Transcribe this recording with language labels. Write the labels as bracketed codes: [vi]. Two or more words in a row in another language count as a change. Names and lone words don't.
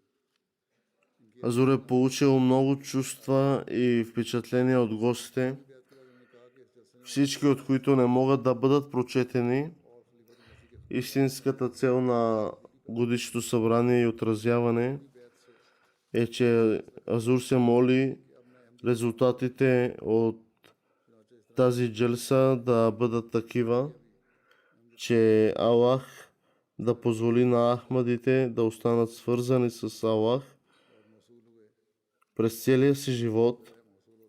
[ur] ان کی [bg] Азур е получил много чувства и впечатления от гостите, [ur] بیعت کے بعد انہوں نے کہا کہ اس جلسے [bg] всички от които не могат да бъдат прочетени. Истинската цел на годишното събрание и отразяване е, че Азур се моли резултатите от тази джелса да бъдат такива, че Аллах да позволи на Ахмадите да останат свързани с Аллах през целия си живот